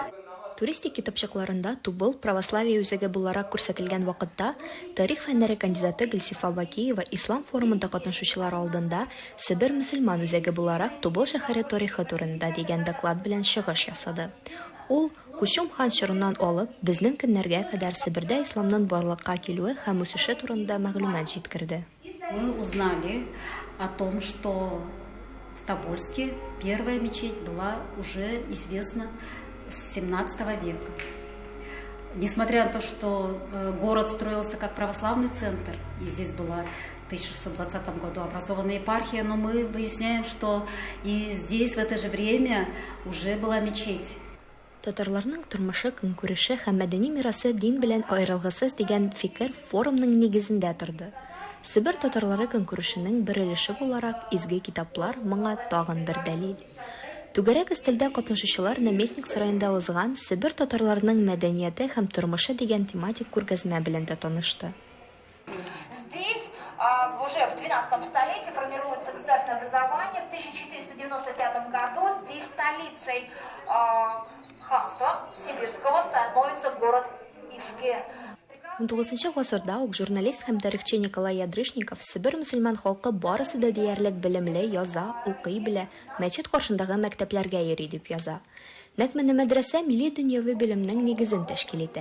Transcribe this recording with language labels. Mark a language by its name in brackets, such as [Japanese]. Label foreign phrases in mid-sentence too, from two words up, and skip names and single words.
[Tatar] Туристик китапчыкларында Тубыл православие үзәге буларак күрсәтелгән вакытта тарих фәннәре кандидаты Гөлсифа Бакиева ислам форумында катнашучылар алдында Себер мөселман үзәге буларак Тубыл шәһәре тарихы турында дигән доклад белән чыгыш ясады. Ул Кучум хан чорыннан алып, безнең көннәргә кадәр Себердә исламның барлыкка килүе һәм үсеше турында мәгълүмат җиткерде. [Russian] Мы узнали о том, что в Тобольске первая мечеть была уже известна с 17 века. Несмотря на то, что город строился как православный центр, и здесь была в 1620 году образована епархия, но мы выясняем, что и здесь в это же время уже была мечеть. [Tatar] Татарларның тормышы, көнкүреше һәм мәдәни мирасы дин белән аерылгысыз дигән фикер форумның нигезендә торды. Себер татарлары көнкүрешенең бер өлеше буларак изге китаплар моңа тагын бер дәлил. Түгәрәк өстәлдә катнашучылар Наместник сараенда узган Себер татарларының мәдәнияте һәм тормышы дигән тематик күргәзмә белән дә танышты. [Russian] Здесь уже в 12 столетии формируется государственное образование. В 1495 году здесь столицей ханства сибирского становится город Иске. [Tatar] 19 гасырда ук журналист һәм тарихчы Николай Ядрышников Себер мөселман халкы барысы да диярлек белемле, яза, укый белә, мәчет каршындагы мәктәпләргә йөри дип яза. Нәкъ менә мәдрәсә милли дөньяви белемнең нигезен тәшкил итә.